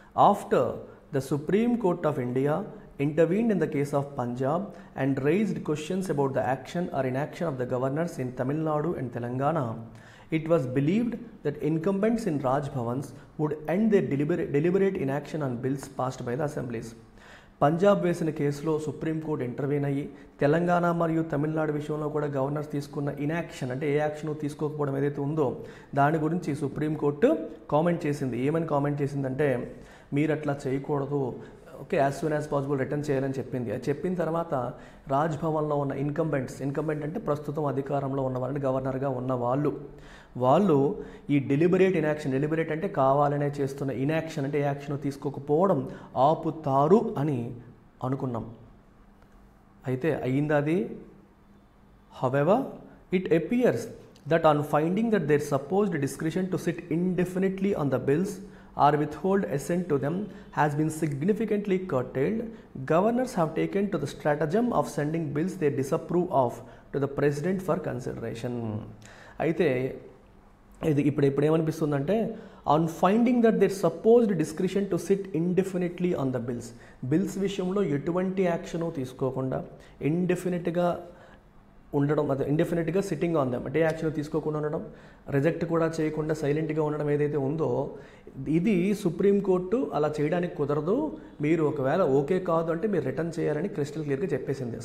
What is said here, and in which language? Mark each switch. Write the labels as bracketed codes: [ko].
[en] After the Supreme Court of India intervened in the case of Punjab and raised questions about the action or inaction of the governors in Tamil Nadu and Telangana, it was believed that incumbents in Raj Bhavans would end their deliberate inaction on bills passed by the assemblies. [te] Punjab వేసిన కేసులో supreme court intervene అయ్యి తెలంగాణ మరియు తమిళనాడు విషయంలో కూడా governors తీసుకున్న inaction, అంటే ఏ action తీసుకోకపోవడం ఏదైతే ఉందో దాని గురించి సుప్రీంకోర్టు కామెంట్ చేసింది. ఏమని కామెంట్ చేసిందంటే, మీరు అట్లా చేయకూడదు, okay, [en] as soon as possible [te] return చేయాలని చెప్పింది. అది చెప్పిన తర్వాత రాజ్భవన్లో ఉన్న ఇన్కంబెంట్ అంటే ప్రస్తుతం అధికారంలో ఉన్న వాళ్ళని, గవర్నర్గా ఉన్న వాళ్ళు ఈ డెలిబరేట్ అంటే కావాలనే చేస్తున్న ఇన్యాక్షన్ అంటే ఏ యాక్షన్ తీసుకోకపోవడం ఆపుతారు అని అనుకున్నాం. అయితే అయ్యింది అది. [en] However it appears that on finding that their supposed discretion to sit indefinitely on the bills or withhold assent to them has been significantly curtailed, governors have taken to the stratagem of sending bills they disapprove of to the president for consideration. [te] అయితే ఇది ఇప్పుడు ఏమనిపిస్తుందంటే, [en] on finding that their supposed discretion to sit indefinitely on the bills [te] విషయంలో ఎటువంటి action తీసుకోకుండా ఇండెఫినెట్గా ఉండడం, అదే ఇండెఫినెట్గా [en] sitting on them [te] అంటే యాక్షన్ తీసుకోకుండా ఉండడం, రిజెక్ట్ కూడా చేయకుండా సైలెంట్గా ఉండడం ఏదైతే ఉందో, ఇది సుప్రీంకోర్టు అలా చేయడానికి కుదరదు, మీరు ఒకవేళ ఓకే కాదు అంటే మీరు రిటర్న్ చేయాలని క్రిస్టల్ క్లియర్గా చెప్పేసింది.